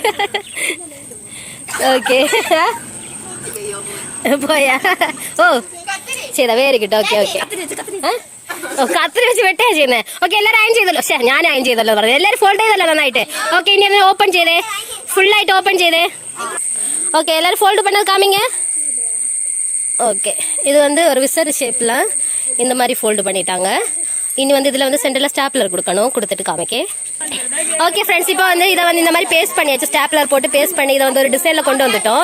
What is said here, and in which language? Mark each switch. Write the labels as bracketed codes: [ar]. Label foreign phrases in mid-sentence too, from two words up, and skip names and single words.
[ml] ഓക്കെ, പോയാ? ഓ ചെയ്താ, വെരി ഗുഡ്. ഓക്കെ ഓക്കെ, കത്തിരി വെച്ച് വെട്ടാ ചെയ്യുന്നത്. ഓക്കെ, എല്ലാവരും അയൺ ചെയ്തല്ലോ. ഞാൻ അയൺ ചെയ്തല്ലോ പറഞ്ഞു. എല്ലാവരും ഫോൾഡ് ചെയ്തല്ലോ നന്നായിട്ട്. ഓക്കെ, ഇനി അതിനെ ഓപ്പൺ ചെയ്തേ, ഫുള്ളായിട്ട് ഓപ്പൺ ചെയ്തേ. [ta] ஓகே, எல்லாரும் ஃபோல்டு பண்ணது காமிங்க. ஓகே, இது வந்து ஒரு விசர் ஷேப்பில் இந்த மாதிரி ஃபோல்டு பண்ணிட்டாங்க. இனி வந்து இதில் வந்து சென்டரில் ஸ்டாப்லர் கொடுக்கணும், கொடுத்துட்டு காமிக்க. ஓகே ஃப்ரெண்ட்ஸ், இப்போ வந்து இதை வந்து இந்த மாதிரி பேஸ்ட் பண்ணியாச்சு. ஸ்டாப்லர் போட்டு பேஸ்ட் பண்ணி இதை வந்து ஒரு டிசைனில் கொண்டு வந்துட்டோம்.